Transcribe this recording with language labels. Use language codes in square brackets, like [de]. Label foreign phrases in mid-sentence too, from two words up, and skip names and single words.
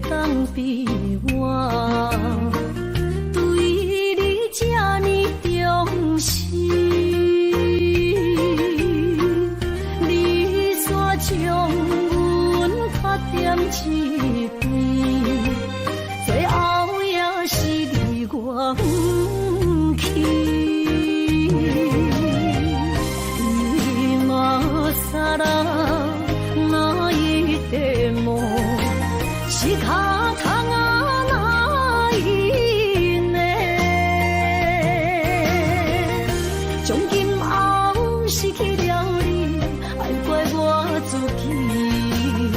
[nan] 比我对你这呢重视，你煞将阮较点一边，最后也是离我不去。 [ja] 今さら泣いても仕方がないね。 [nan] 从今后失去了你，爱怪我自己。